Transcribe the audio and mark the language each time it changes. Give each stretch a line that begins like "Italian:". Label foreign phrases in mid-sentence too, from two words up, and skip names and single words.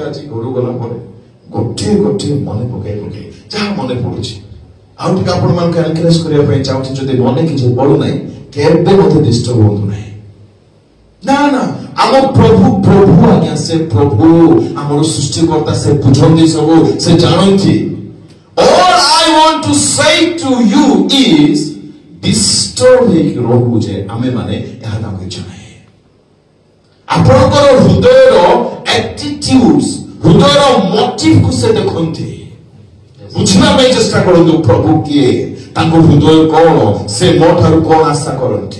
Odia: ଆଜି ଘରୁ ଗଲା ପରେ ଗୋଟିଏ ଗୋଟିଏ ମନେ ପକେଇ ପକେଇ ଯାହା ମନେ ପଡୁଛି ଆଉ ଟିକେ ଆପଣ ମାନଙ୍କୁ ଏନକରେଜ କରିବା ପାଇଁ ଚାହୁଁଛି। ଯଦି ମନେ କିଛି ପଡୁନାହିଁ କେବେ ମୋତେ ଡିଷ୍ଟର୍ବ ହୁଅନ୍ତୁ ନାହିଁ। ନା ନା ଆମ ପ୍ରଭୁ ପ୍ରଭୁ ଆଜ୍ଞା, ସେ ପ୍ରଭୁ ଆମର ସୃଷ୍ଟିକର୍ତ୍ତା, ସେ ବୁଝନ୍ତି ସବୁ, ସେ ଜାଣନ୍ତି।
English: All I want to say to you is disturb
Odia: ହେଇକି ରହୁ ଯେ ଆମେ ମାନେ ଏହା ତାଙ୍କୁ ଇଚ୍ଛା ନାହିଁ। ଆପଣଙ୍କର ହୃଦୟର attitudes, ହୃଦୟର ମୋଟିଭକୁ ସେ ଦେଖନ୍ତି। ବୁଝିବା ପାଇଁ ଚେଷ୍ଟା କରନ୍ତୁ ପ୍ରଭୁ କିଏ, ତାଙ୍କ ହୃଦୟ କଣ, ସେ ମୋ ଠାରୁ କଣ ଆଶା କରନ୍ତି।